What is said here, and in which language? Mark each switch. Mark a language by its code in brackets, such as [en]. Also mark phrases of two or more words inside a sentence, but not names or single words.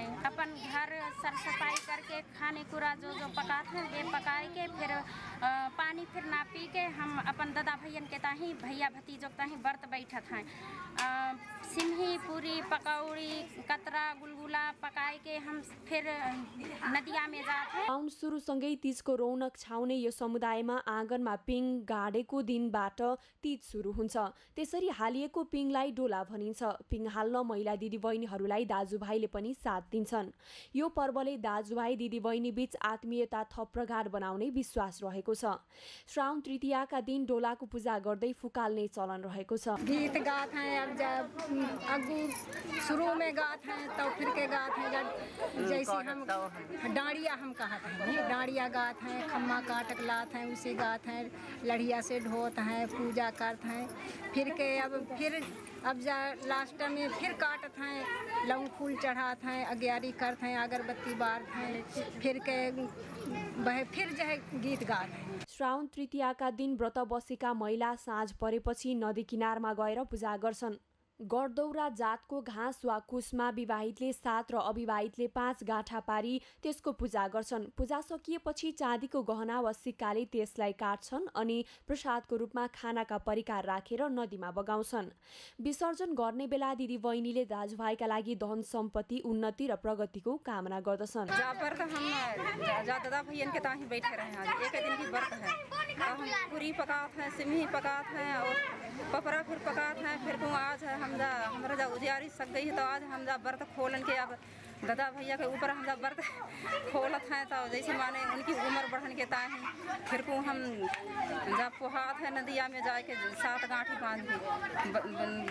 [thr] अपन घर सर सफाई करके खाने कुरा जो पकाते हैं वे पकाए के फिर पानी फिर ना पी के हम अपन दादा भैयन के ताही भैया भतीजों के ताही व्रत बैठत हैं। सिमही, पूरी, पकौड़ी, कतरा, गुलगुला पकाए के हम फिर नदिया में जाते हैं। [ne] साउन सुरुसँगै तीजको रौनक छाउने यो समुदायमा आँगनमा पिङ गाडेको दिनबाट तीज सुरु हुन्छ। त्यसरी हालिएको पिङलाई डोला भनिन्छ। पिङ हाल्न महिला दिदीबहिनीहरूलाई दाजुभाइले पनि साथ दिन्छन्। यो पर्वले दाजुभाइ दिदीबहिनी बीच आत्मीयता थप प्रगाढ बनाउने विश्वास रहेको छ। श्रावण तृतीयाका दिन डोलाको पूजा गर्दै फुकाल्ने चलन रहेको छ। [thr] गीत गाते हैं। अब जब अगू शुरू में गाते हैं तो फिर के गाते हैं। जैसे हम डांडिया हम कहते हैं, डांडिया गाते हैं, खम्मा काटक लाते हैं, उसे गाते हैं, लड़िया से ढोते हैं, पूजा करते हैं। फिर के अब जा लास्ट में फिर काटते हैं, लौंग फूल चढ़ाते हैं, अग्यारी करते हैं, अगरबत्ती बारते हैं, फिर के फिर जो है गीत गाते हैं। [ne] श्रावण तृतीयाका दिन व्रत बसेका महिला साँझ परेपछि नदी किनारमा गएर पूजा गर्छन्। गडदौरा जातको घाँस वा कुसमा विवाहितले 7 र अविवाहितले 5 गाँठा पारी त्यसको पूजा गर्छन्। पूजा सकिएपछि चाँदीको गहना वा सिक्काले त्यसलाई काट्छन् अनि प्रसादको रूपमा खानाका परिकार राखेर नदीमा बगाउँछन्। विसर्जन गर्ने बेला दिदीबहिनीले दाजुभाइका लागि धन सम्पत्ति, उन्नति र प्रगतिको कामना गर्दछन्। [thr] दादा भैयन के ताही बैठे रहे हैं। आज एक दिन की व्रत है तो हम पूरी पकाते हैं, सिमही पकाते हैं और पपरा फिर पकाते हैं। फिर आज है हमारा जब उजियारी सक गई है तो आज हम जब व्रत खोलन के अब दादा भैया के ऊपर हम जब व्रत खोलत हैं तो जैसे माने उनकी उम्र बढ़न के ताही फिर को हम जब पोहात है नदिया में जाके 7 गाँठी बांध दी।